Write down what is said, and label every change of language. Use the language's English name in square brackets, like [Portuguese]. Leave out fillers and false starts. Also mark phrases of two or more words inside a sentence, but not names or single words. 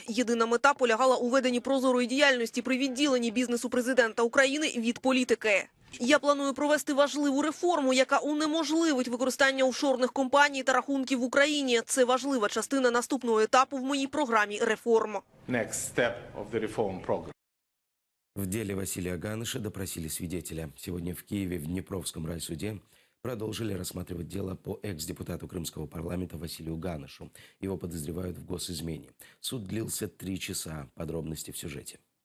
[Ukrainian] Єдина мета полягала у веденні прозорої діяльності при відділенні бізнесу президента України від політики. Я планую провести важливу реформу, яка унеможливить використання офшорних компаній та рахунків в Україні. Це важлива частина наступного етапу в моїй програмі реформ. [Russian] В деле Василия Ганыша допросили свидетеля. Сегодня в Киеве в Днепровском райсуде продолжили рассматривать дело по экс-депутату Крымского парламента Василию Ганышу. Его подозревают в госизмене. Суд длился 3 часа. Подробности в сюжете.